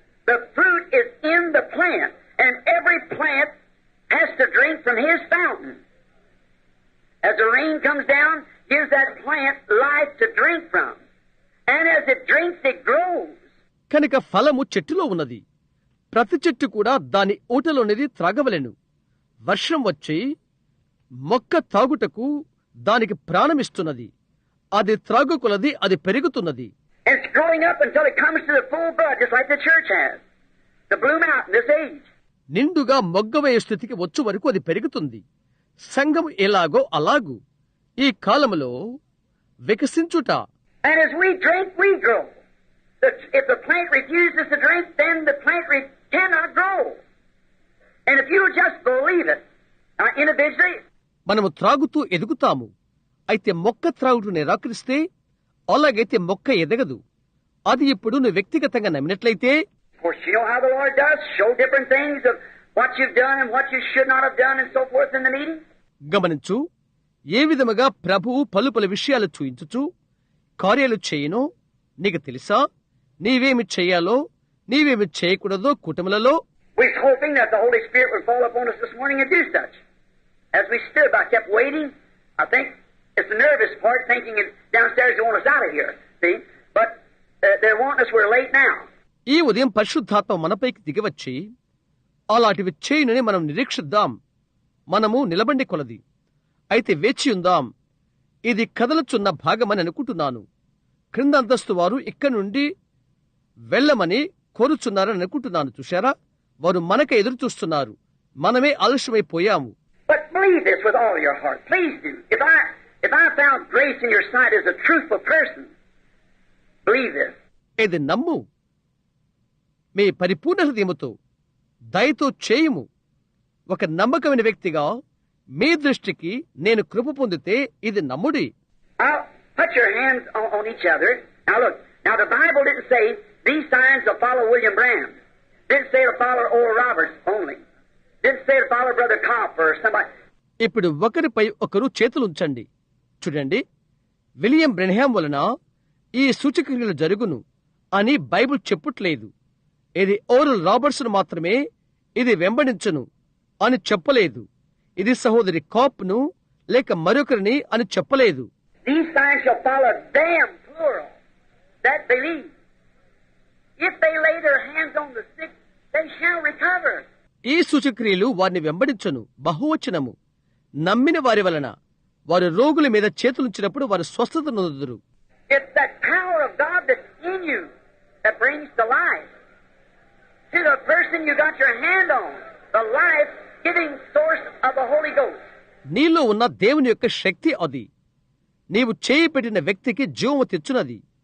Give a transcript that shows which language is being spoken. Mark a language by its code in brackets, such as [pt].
[en] The fruit is in the plant, and every plant has to drink from his fountain. As the rain comes down, gives that plant life to drink from. And as it drinks, it grows. [te] కనుక ఫలము చెట్టులో ఉన్నది. ప్రతి చెట్టు కూడా దాని ఊటలోనిది త్రాగవలెను. వర్షం వచ్చి మొక్క తాగుటకు దానికి ప్రాణమిస్తున్నది. అది త్రాగుకొలది అది పెరుగుతున్నది. [en] It's growing up until it comes to the full bud, just like the church has, to bloom out in this age. [te] నిండుగా మొగ్గవేయ స్థితికి వచ్చు వరకు అది పెరుగుతుంది. సంఘం ఎలాగో అలాగు ఈ కాలములో వికసించుట. [en] And as we drink, we grow. If the plant refuses to drink, then the plant cannot grow. And if you just believe it, individually, [te] మనము త్రాగుతూ ఎదుగుతాము. అయితే మొక్క త్రాగుటూ నిరాకరిస్తే అలాగైతే మొక్క ఎదగదు. అది ఇప్పుడు నువ్వు వ్యక్తిగతంగా నమ్మినట్లయితే, [en] of course, you know how the Lord does, show different things of what you've done and what you should not have done and so forth in the meeting. [te] గమనించు, ఏ విధముగా ప్రభువు పలు పలు విషయాలు చూయించుచు కార్యాలు చేయనో నీకు తెలుసా? నీవేమి చెయ్యాలో నీవేమి చేయకూడదో కూటములలో. [en] We're hoping that the Holy Spirit would fall upon us this morning and do such. As we stood, I kept waiting. I think it's the nervous part, thinking it downstairs they want us out of here. See? But they're wanting us, we're late now. [te] ఈ ఉదయం పరిశుద్ధాత్మ మనపైకి దిగివచ్చి అలాంటివి చేయునని మనం నిరీక్షిద్దాం. మనము నిలబండి కొలది. అయితే వేచియుందాం. ఇది కదలుచున్న భాగమని అనుకుంటున్నాను. క్రింద అంతస్తు వారు ఇక్కడి నుండి వెళ్లమని కోరుచున్నారని అనుకుంటున్నాను. చూశారా, వారు మనక ఎదురు చూస్తున్నారు. మనమే ఆలస్యమైపోయాము. [en] But believe this with all your heart. Please do. If I found grace in your sight as a truthful person, believe this. [te] ఇది నమ్ము. మీ పరిపూర్ణ హృదయముతో దయతో చేయుము. ఒక నమ్మకమైన వ్యక్తిగా మీ దృష్టికి నేను కృప పొందితే ఇది నమ్ముడి. [en] Now, put your hands on each other. Now look. Now the Bible didn't say these signs will follow William Branham. Didn't say it'll follow Oral Roberts only. Didn't say it'll follow Brother Kopp or somebody. [te] ఇప్పుడు ఒకరిపై ఒకరు చేతులుంచండి. చూడండి, William Branham వలన ఈ సూచక్రియలు జరుగును అని Bible చెప్పట్లేదు. ఇది ఓరల్ రాబర్ట్స్ను మాత్రమే ఇది వెంబడించును అని చెప్పలేదు. ఇది సహోదరి కాప్ను లేక మరొకరిని అని చెప్పలేదు. [en] These signs shall follow them, plural, that believe. If they lay their hands on the sick, they shall recover. [te] ఈ సూచక్రియలు వారిని వెంబడించును, బహువచనము. నమ్మిన వారి వలన వారు రోగుల మీద చేతులుంచినప్పుడు వారు స్వస్థత నొందుదురు. [en] It's that power of God that's in you that brings to life. To the person you got your hand on, the life-giving source of the Holy Ghost. [te] నీలో ఉన్న దేవుని యొక్క శక్తి అది. నీవు చేయి పెట్టిన వ్యక్తికి జీవము తెచ్చునది.